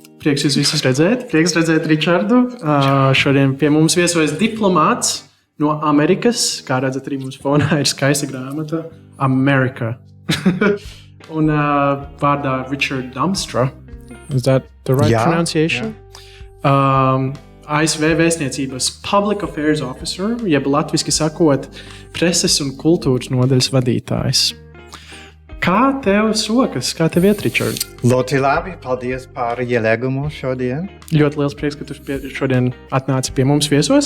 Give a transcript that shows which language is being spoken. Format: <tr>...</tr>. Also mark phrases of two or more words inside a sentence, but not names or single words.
<lv>Prieks jūs visus redzēt. Prieks redzēt Ričardu. Šodien pie mums viesojas diplomāts no Amerikas. Kā redzat, arī mums fonā ir skaista grāmata America. Un vārdā Ričards Damstra.</lv> <en>Is that the right pronunciation? Yeah.</en> <lv>ASV vēstniecības</lv> <en>Public Affairs Officer,</en> <lv>jeb latviski sakot, preses un kultūras nodaļas vadītājs. Kā tev sokas? Kā tev iet, Ričard? Ļoti labi, paldies par ielēgumu šodien. Ļoti liels prieks, ka tu šodien atnāci pie mums viesos.</lv>